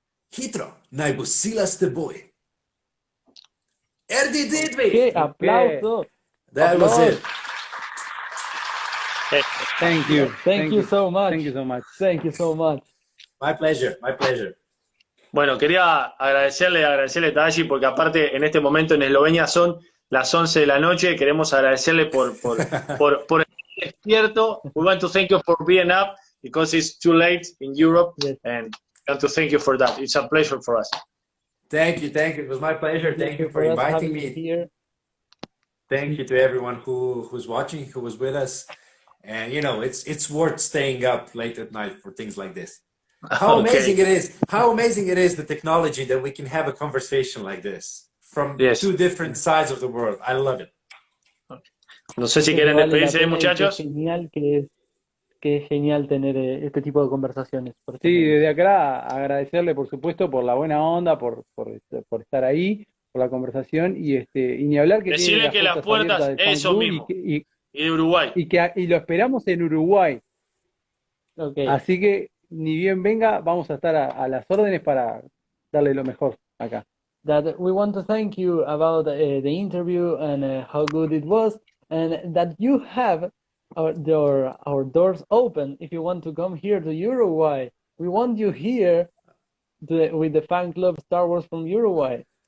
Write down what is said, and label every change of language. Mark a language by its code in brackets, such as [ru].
[sl] Hitro, naj bo sila s teboj. RD2! [es] ¡Qué aplauso! [en] That was it. Thank you. Thank you so much. Thank you so much. Thank you so much. My pleasure, my pleasure. [es] Bueno, quería agradecerle a Tadashi porque aparte en este momento en Eslovenia son las 11 de la noche. Queremos agradecerle por estar despierto. [en] We want to thank you for being up because it's too late in Europe, and we want to thank you for that. It's a pleasure for us. Thank you. It was my pleasure. Thank you for inviting me here. Thank you to everyone who's watching, who was with us. And it's worth staying up late at night for things like this. How amazing it is the technology that we can have a conversation like this from two different sides of the world. I love it. [es] No sé si quieren despedirse, muchachos. Que es genial tener este tipo de conversaciones. Sí, desde acá agradecerle, por supuesto, por la buena onda, por estar ahí, por la conversación y ni hablar que decirle que las puertas eso mismo y de Uruguay y lo esperamos en Uruguay. [en] Okay. [es] Así que ni bien venga, vamos a estar a las órdenes para darle lo mejor acá. [en] That we want to thank you about the interview and how good it was, and that you have our doors open if you want to come here to Uruguay. We want you here with the fan club Star Wars from Uruguay.